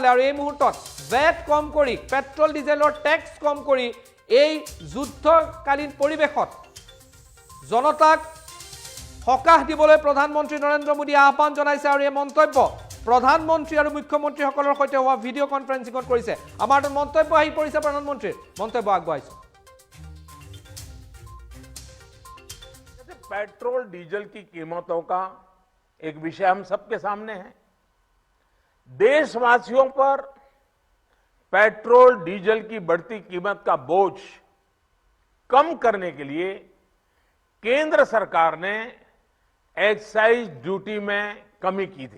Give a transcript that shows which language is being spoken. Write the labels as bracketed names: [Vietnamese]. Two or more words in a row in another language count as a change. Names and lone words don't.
[Assamese] আৰু এই মুহূৰ্তত ভেট কম কৰি, পেট্ৰল ডিজেলৰ টেক্স কম কৰি এই যুদ্ধকালীন পৰিৱেশত জনতাক সকাহ দিবলৈ প্ৰধানমন্ত্ৰী নৰেন্দ্ৰ মোদীয়ে আহ্বান জনাইছে। আৰু এই মন্তব্য প্ৰধানমন্ত্ৰী আৰু মুখ্যমন্ত্ৰীসকলৰ সৈতে হোৱা [English] video conferencing [Assamese] কৰিছে। আমাৰ মন্তব্য আহি পৰিছে, প্ৰধানমন্ত্ৰীৰ মন্তব্য আগবঢ়াইছো। [Hindi] पेट्रोल डीजल की कीमतों का एक विषय हम सबके सामने है। देशवासियों पर पेट्रोल डीजल की बढ़ती कीमत का बोझ कम करने के लिए केंद्र सरकार ने [English] excise duty [Hindi] में कमी की थी।